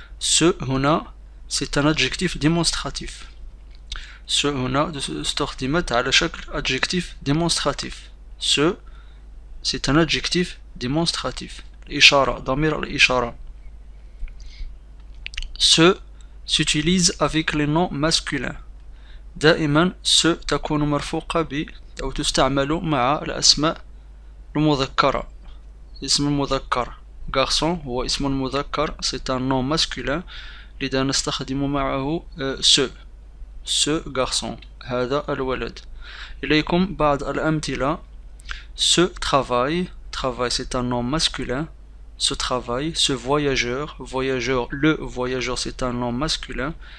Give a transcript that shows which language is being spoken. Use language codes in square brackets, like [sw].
[fr] ce [ar] هنا [fr] c'est un adjectif démonstratif. [ar] ce هنا استخدمت على شكل [fr] adjectif démonstratif. ce c'est un adjectif démonstratif. [ar] الإشارة، ضمير الإشارة. [fr] ce s'utilise avec les noms masculins. [ar] دائما ce تكون مرفوقة أو تستعمل مع الأسماء المذكرة. اسم المذكر garçon هو اسم المذكر، [fr] c'est un nom masculin، [ar] لذا نستخدم معه [fr] ce garçon، [ar] هذا الولد. إليكم بعض الأمثلة. [fr] ce travail c'est un nom masculin. Ce travail, ce voyageur, le voyageur c'est un nom masculin.